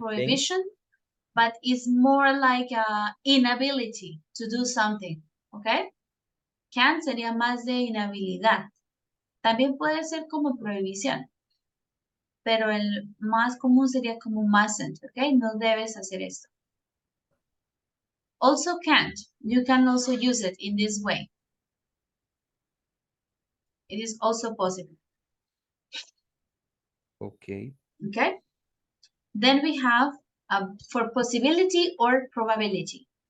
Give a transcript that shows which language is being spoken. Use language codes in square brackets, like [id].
[en] prohibition, but it's more like a inability to do something, ¿ok? [es] Can't sería más de inhabilidad. También puede ser como prohibición, pero el más común sería como mustn't, ¿ok? No debes hacer esto. [en] Also can't. You can also use it in this way. It is also possible. Okay. Okay. Then we have for possibility or probability.